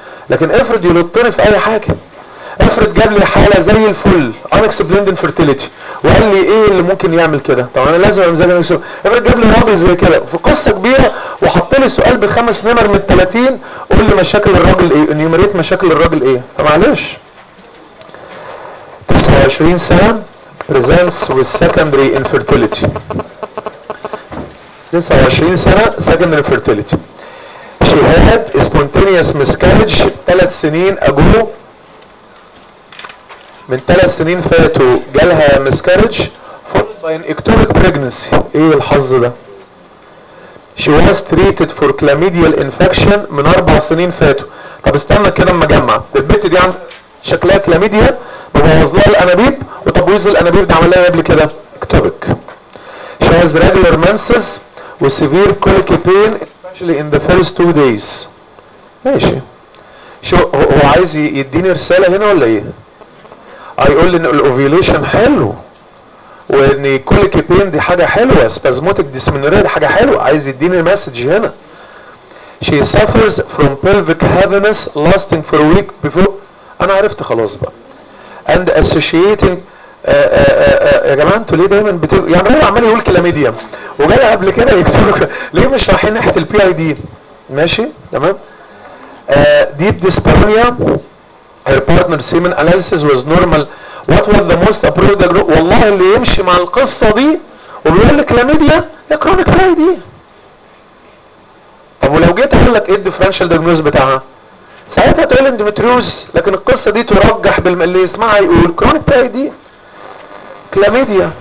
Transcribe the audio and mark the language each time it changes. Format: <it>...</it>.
<ar>لكن افرض يلطني في اي حاجه، افرض جاب لي حاله زي الفل انكسبليند انفرتيليتي وقال لي ايه اللي ممكن يعمل كده؟ طب انا لازم امزجها نفسي، افرض جاب لي راجل زي كده في قصه كبيره وحط لي سؤال بخمس نمر من 30 قول لي مشاكل الراجل ايه؟ انيوميريت مشاكل الراجل ايه؟ فمعلش 20 سنة</ar> <en>presents with secondary infertility. 29 سنة secondary infertility. She had spontaneous miscarriage</en> <ar>3 سنين</ar> <en>ago.</en> <ar>من 3 سنين فاتوا جالها</ar> <en>miscarriage followed by an ectopic pregnancy.</en> <ar>ايه الحظ ده؟</ar> <en>She was treated for chlamydial infection</en> <ar>من 4 سنين فاتوا. طب استنى كده اما اجمع. البنت دي عندها شكلها كلاميديا ووصلها الانابيب، وتبويض الانابيب ده عملها قبل كده اكتوبك.</ar> <en>She has regular menses with severe colic pain especially in the first two days.</en> <ar>ماشي. هو عايز يديني رساله هنا ولا ايه؟ هيقول لي ان الاوفيليشن حلو وان colic pain دي حاجه حلوه، spasmodic dysmenorrhea دي حاجه حلوه، عايز يديني المسج هنا.</ar> <en>She suffers from pelvic heaviness lasting for a week before.</en> <ar>انا عرفت خلاص بقى.</ar> <en>And associating</en> <ar>يا جماعه انتوا ليه دايما يعني هو عمال يقول كلاميديا وجالي قبل كده يكتبوا ليه مش رايحين ناحيه البي اي دي؟ ماشي تمام.</ar> <en>Deep dyspareunia her partner semen analysis was normal. What was the most appropriate group؟</en> <ar>والله اللي يمشي مع القصه دي ويقول لك كلاميديا يا كرونيك بي اي دي. طب ولو جيت اقول لك ايه الديفرنشال دايجنوز بتاعها؟ ساعتها تقول اندوميتريوز، لكن القصه دي ترجح باللي يسمعها يقول كرونيك بي اي دي كلاميديا.</ar>